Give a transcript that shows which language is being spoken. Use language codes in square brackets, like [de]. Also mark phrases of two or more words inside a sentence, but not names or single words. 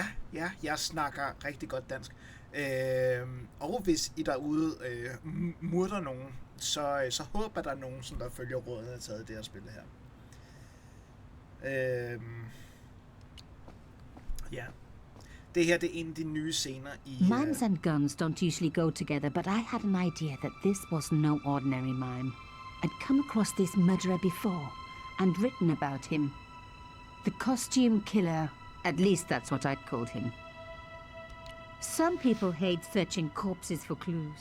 [da] Ja, jeg snakker rigtig godt dansk. Og hvis I derude murder nogen, så håber der er nogen, som der følger rådene af taget det her spil her. Ja. Det her, det er en af de nye scener i... [en] Mimes and guns don't usually go together, but I had an idea that this was no ordinary mime. I'd come across this murderer before, and written about him. The costume killer, at least that's what I'd called him. Some people hate searching corpses for clues.